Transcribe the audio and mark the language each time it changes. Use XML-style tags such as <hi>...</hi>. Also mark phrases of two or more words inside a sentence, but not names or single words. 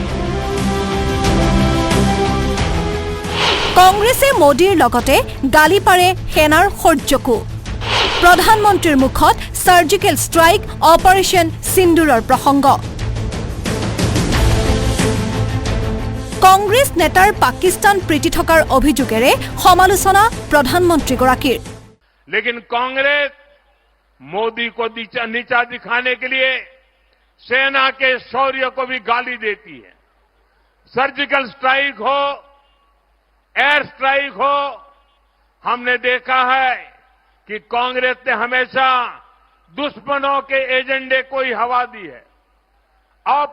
<as>কংগ্ৰেছে মোদীৰ লগতে গালি পাৰে সেনাৰ শৌৰ্যকো। প্ৰধানমন্ত্ৰীৰ মুখত সাৰ্জিকেল ষ্ট্ৰাইক অপাৰেশ্যন সিন্দুৰৰ প্ৰসংগ। কংগ্ৰেছ নেতাৰ পাকিস্তান প্ৰীতি থকাৰ অভিযোগেৰে সমালোচনা প্ৰধানমন্ত্ৰীগৰাকীৰ।</as> <hi>लेकिन कांग्रेस मोदी को नीचा दिखाने के लिए सेना के शौर्य को भी गाली देती है। सर्जिकल स्ट्राइक हो, एयर स्ट्राइक हो, हमने देखा है कि कांग्रेस ने हमेशा दुश्मनों के एजेंडे को ही हवा दी है।</hi>